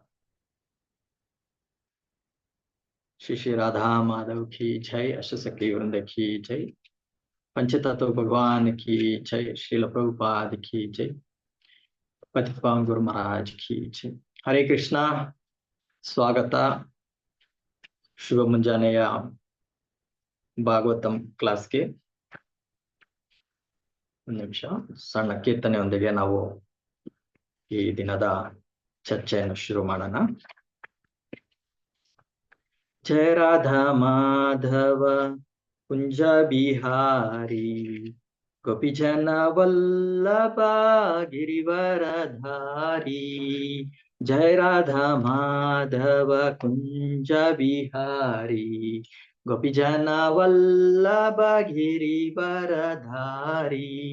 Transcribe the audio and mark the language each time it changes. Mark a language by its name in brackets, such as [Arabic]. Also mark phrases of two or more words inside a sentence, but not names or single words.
[Hindi] श्री श्री राधा माधव की जय। अष्ट सखी वृंद की जय। पंचतत्व भगवान की जय। श्रील प्रभुपाद की जय। पतित पावन गुरु महाराज की जय। हरे कृष्णा। ಸ್ವಾಗತ. [Kannada] ಶುಭ ಮುಂಜಾನೆಯ ಭಾಗವತಂ ಕ್ಲಾಸ್ಗೆ ಒಂದು ನಿಮಿಷ ಸಣ್ಣ ಕೀರ್ತನೆಯೊಂದಿಗೆ ನಾವು ಈ ದಿನದ ಚರ್ಚೆಯನ್ನು ಶುರು ಮಾಡೋಣ. [Hindi] जय राधा माधव कुंज बिहारी गोपीजन वल्लभा गिरिवरधारी। जय राधा माधव कुंज बिहारी गोपीजन वल्लभ गिरिवरधारी।